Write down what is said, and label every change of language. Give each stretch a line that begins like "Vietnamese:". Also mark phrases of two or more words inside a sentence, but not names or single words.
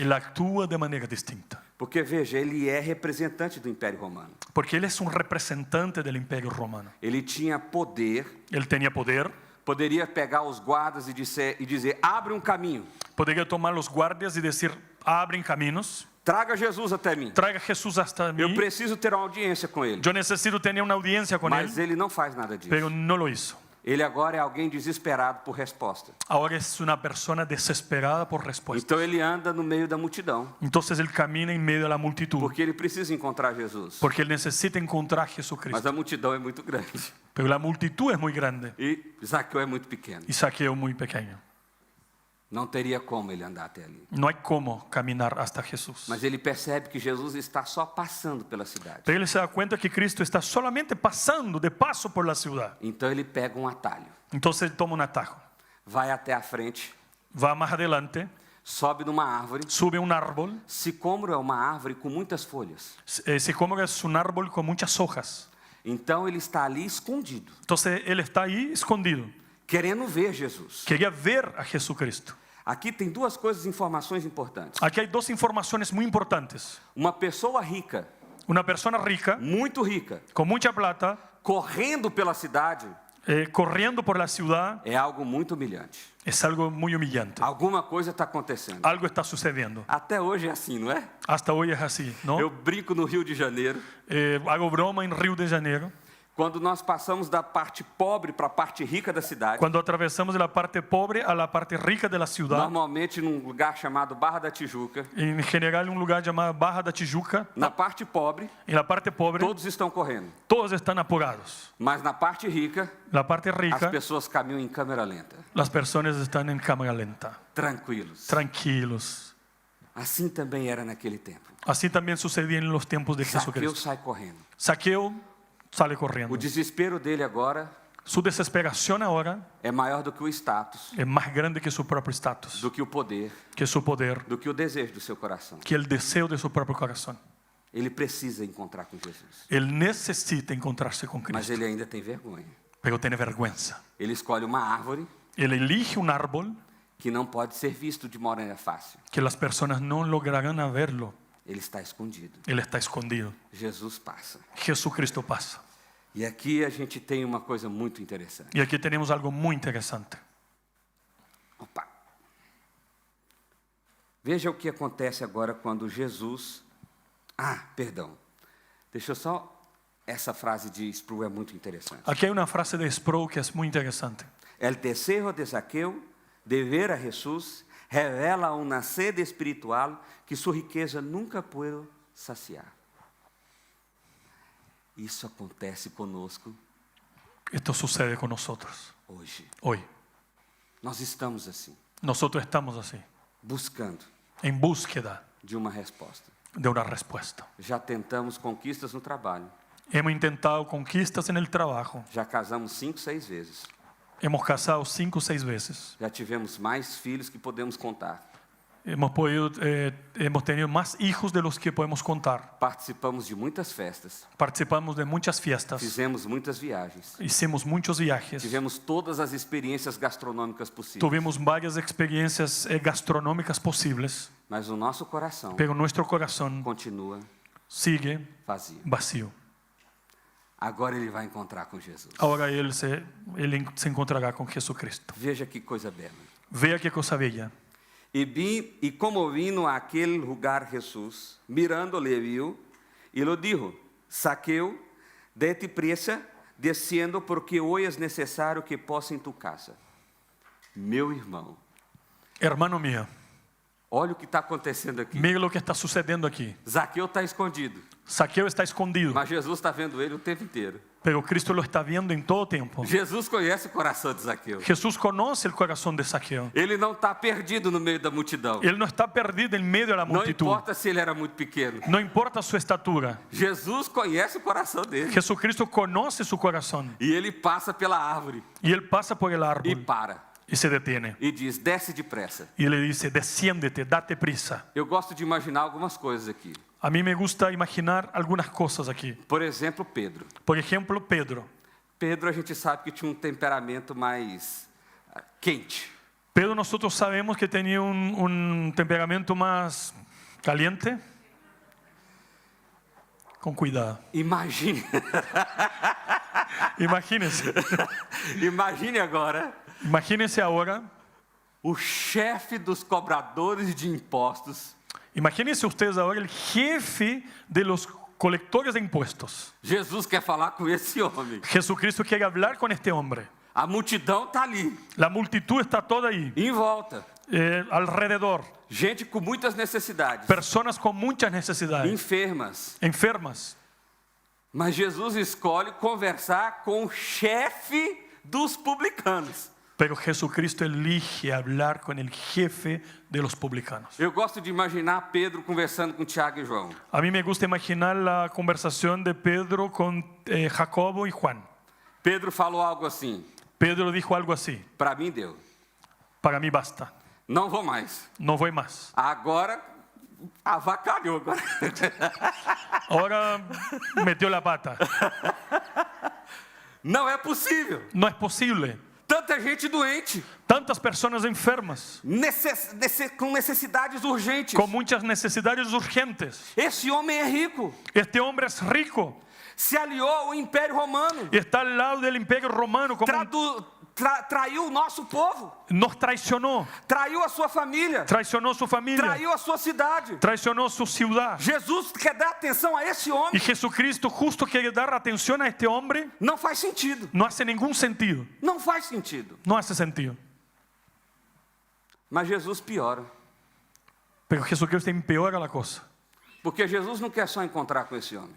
Spanish: él actúa de manera distinta.
Portuguese: Porque veja, ele é representante do Império Romano.
Spanish: Porque él es un representante del Imperio Romano.
Portuguese: Ele tinha poder,
Spanish: Él tenía poder,
Portuguese: poderia pegar os guardas e dizer, abre um caminho,
Spanish: podría tomar los guardias y decir, abren caminos,
Portuguese: traga Jesus até mim.
Spanish: traiga a Jesús hasta mí.
Portuguese: Eu preciso ter uma audiência com ele.
Spanish: Yo necesito tener una audiencia con
Portuguese: Mas
Spanish: él,
Portuguese: ele não faz nada disso.
Spanish: pero no lo hizo.
Portuguese: Ele agora é alguém desesperado por resposta.
Spanish: Ahora es una persona desesperada por respuesta.
Portuguese: Então ele anda no meio da multidão,
Spanish: Entonces él camina en medio de la multitud,
Portuguese: porque ele precisa encontrar Jesus.
Spanish: porque él necesita encontrar a
Portuguese: Mas
Spanish: Jesucristo.
Portuguese: a multidão é muito grande.
Spanish: Pero la multitud es muy grande
Portuguese: E Zaqueu é muito pequeno.
Spanish: y Zaqueo muy pequeño.
Portuguese: Não teria como ele andar até ali.
Spanish: No hay cómo caminar hasta Jesús.
Portuguese: Mas ele percebe que Jesus está só passando pela cidade.
Spanish: Pero él se da cuenta que Cristo está solamente pasando de paso por la ciudad.
Portuguese: Então ele pega um atalho,
Spanish: Entonces él toma un atajo,
Portuguese: vai até a frente,
Spanish: va más adelante,
Portuguese: sobe numa árvore.
Spanish: sube a un árbol.
Portuguese: Sicômoro é uma árvore com muitas folhas.
Spanish: Sicómoro es un árbol con muchas hojas.
Portuguese: Então ele está ali escondido,
Spanish: Entonces él está ahí escondido.
Portuguese: querendo ver Jesus.
Spanish: Quería ver a Jesucristo.
Portuguese: Aqui tem duas coisas, informações importantes.
Spanish: Aquí hay dos informaciones muy importantes.
Portuguese: Uma pessoa rica,
Spanish: Una persona rica,
Portuguese: muito rica,
Spanish: con mucha plata,
Portuguese: correndo pela cidade,
Spanish: corriendo por la ciudad,
Portuguese: é algo muito humilhante.
Spanish: es algo muy humillante.
Portuguese: Alguma coisa está acontecendo.
Spanish: Algo está sucediendo.
Portuguese: Até hoje é assim, não é?
Spanish: Hasta hoy es así, ¿no?
Portuguese: Eu brinco no Rio de Janeiro.
Spanish: Hago broma en Río de Janeiro.
Portuguese: Quando nós passamos da parte pobre para a parte rica da cidade,
Spanish: Cuando atravesamos de la parte pobre a la parte rica de la ciudad,
Portuguese: normalmente num lugar chamado Barra da Tijuca,
Spanish: en general en un lugar llamado Barra da Tijuca,
Portuguese: na parte pobre,
Spanish: en la parte pobre,
Portuguese: todos estão correndo.
Spanish: todos están apurados.
Portuguese: Mas na parte rica,
Spanish: La parte
Portuguese: as
Spanish: rica,
Portuguese: pessoas caminham em câmera lenta,
Spanish: las personas están en cámara lenta,
Portuguese: tranquilos.
Spanish: tranquilos.
Portuguese: Assim também era naquele tempo.
Spanish: Así también sucedía en los tiempos de
Portuguese: Zaqueu
Spanish: Jesucristo.
Portuguese: sai correndo.
Spanish: Saqueo sale
Portuguese: O
Spanish: corriendo.
Portuguese: desespero dele agora
Spanish: Su desesperación ahora
Portuguese: é maior do que o status,
Spanish: es más grande que su propio estatus,
Portuguese: do que o poder,
Spanish: que su poder,
Portuguese: do que o desejo do seu coração.
Spanish: que el deseo de su propio corazón.
Portuguese: Ele precisa encontrar com Jesus,
Spanish: Él necesita encontrarse con
Portuguese: mas
Spanish: Cristo,
Portuguese: ele ainda tem vergonha.
Spanish: pero tiene vergüenza.
Portuguese: Ele escolhe uma árvore
Spanish: Él elige un árbol
Portuguese: que não pode ser visto de maneira fácil.
Spanish: que las personas no lograrán a verlo.
Portuguese: Ele está escondido.
Spanish: Él está escondido.
Portuguese: Jesus passa.
Spanish: Jesucristo pasa.
Portuguese: E aqui a gente tem uma coisa muito interessante.
Spanish: Y aquí tenemos algo muy interesante.
Portuguese: Opa. Veja o que acontece agora quando Jesus... perdão. Deixa eu só... Essa frase de Sproul é muito interessante.
Spanish: Aquí hay una frase de Sproul que es muy interesante.
Portuguese: El desejo de Zaqueu de ver a Jesus revela uma sede espiritual que sua riqueza nunca pôde saciar. Isso acontece conosco
Spanish: Esto sucede con nosotros
Portuguese: hoje.
Spanish: hoy.
Portuguese: Nós estamos assim,
Spanish: Nosotros estamos así,
Portuguese: buscando
Spanish: en búsqueda
Portuguese: de uma resposta.
Spanish: de una respuesta.
Portuguese: Já tentamos conquistas no trabalho.
Spanish: Hemos intentado conquistas en el trabajo.
Portuguese: Já casamos 5, 6 vezes.
Spanish: Hemos casado 5 o 6 veces.
Portuguese: Já tivemos mais filhos que podemos contar.
Spanish: Hemos tenido más hijos de los que podemos contar.
Portuguese: Participamos de muitas festas.
Spanish: Participamos de muchas fiestas.
Portuguese: Fizemos muitas viagens.
Spanish: Hicimos muchos viajes.
Portuguese: Tivemos todas as experiências gastronômicas possíveis.
Spanish: Tuvimos varias experiencias gastronómicas posibles.
Portuguese: Mas o nosso coração
Spanish: Pero nuestro corazón
Portuguese: continua
Spanish: sigue
Portuguese: vazio.
Spanish: vacío.
Portuguese: Agora ele vai encontrar com Jesus.
Spanish: Ahora él se encontrará con Jesucristo.
Portuguese: Veja que coisa bela.
Spanish: Vea qué cosa bella.
Portuguese: E como vino àquele lugar Jesus, mirando-lhe viu, e lhe dijo: Zaqueu, dete pressa, descendo, porque hoje é necessário que possa em tu casa. Meu irmão,
Spanish: Hermano mío,
Portuguese: olha o que está acontecendo aqui.
Spanish: mire lo que está sucediendo aquí.
Portuguese: Zaqueu está escondido,
Spanish: Saqueo está escondido,
Portuguese: mas Jesus está vendo ele o tempo inteiro.
Spanish: pero Cristo lo está viendo en todo tiempo.
Portuguese: Jesus conhece o coração de Zaqueu.
Spanish: Jesús conoce el corazón de Saqueo.
Portuguese: Ele não está perdido no meio da multidão.
Spanish: Él no está perdido en medio de la
Portuguese: Não
Spanish: multitud.
Portuguese: importa se ele era muito pequeno.
Spanish: No importa su estatura.
Portuguese: Jesus conhece o coração dele.
Spanish: Jesucristo conoce su corazón.
Portuguese: E ele passa pela árvore
Spanish: Y él pasa por el
Portuguese: e
Spanish: árbol
Portuguese: para.
Spanish: y se detiene.
Portuguese: E diz: desce depressa.
Spanish: Y le dice, desciéndete, date prisa.
Portuguese: Eu gosto de imaginar algumas coisas aqui.
Spanish: A mí me gusta imaginar algunas cosas aquí.
Portuguese: Por exemplo, Pedro.
Spanish: Por ejemplo, Pedro.
Portuguese: Pedro a gente sabe que tinha um temperamento mais quente.
Spanish: Pedro nosotros sabemos que tenía un temperamento más caliente. Con cuidado.
Portuguese: Imagine,
Spanish: Imagínense.
Portuguese: imagine agora
Spanish: Imagínense ahora.
Portuguese: o chefe dos cobradores de impostos.
Spanish: Imagínense ustedes ahora el jefe de los colectores de impuestos.
Portuguese: Jesus quer falar com esse homem.
Spanish: Jesucristo quiere hablar con este hombre.
Portuguese: A multidão está ali,
Spanish: La multitud está toda ahí,
Portuguese: em volta.
Spanish: alrededor.
Portuguese: Gente com muitas necessidades,
Spanish: Personas con muchas necesidades,
Portuguese: enfermas.
Spanish: enfermas.
Portuguese: Mas Jesus escolhe conversar com o chefe dos publicanos.
Spanish: Pero Jesucristo elige hablar con el jefe de los publicanos.
Portuguese: Eu gosto de imaginar Pedro conversando com Tiago e João.
Spanish: A mí me gusta imaginar la conversación de Pedro con Jacobo y Juan.
Portuguese: Pedro falou algo assim:
Spanish: Pedro dijo algo así:
Portuguese: para mim deu,
Spanish: para mí basta,
Portuguese: não vou mais.
Spanish: no voy más.
Portuguese: Agora avacalhou.
Spanish: Ahora metió la pata.
Portuguese: Não é possível.
Spanish: No es posible.
Portuguese: Tanta gente doente,
Spanish: Tantas personas enfermas,
Portuguese: com necessidades urgentes.
Spanish: con muchas necesidades urgentes.
Portuguese: Esse homem é rico.
Spanish: Este hombre es rico
Portuguese: Se aliou ao Império Romano.
Spanish: y está al lado del imperio romano.
Portuguese: Traiu o nosso povo.
Spanish: Nos traicionó.
Portuguese: Traiu a sua família.
Spanish: Traicionó su familia.
Portuguese: Traiu a sua cidade.
Spanish: Traicionó su ciudad.
Portuguese: Jesus quer dar atenção a esse
Spanish: Y
Portuguese: homem.
Spanish: Jesucristo justo quiere dar atención a este hombre.
Portuguese: Não faz sentido.
Spanish: No hace ningún sentido.
Portuguese: Não faz sentido.
Spanish: No hace sentido.
Portuguese: Mas Jesus piora.
Spanish: Pero Jesucristo empeora la cosa.
Portuguese: Porque Jesus não quer só encontrar com esse homem.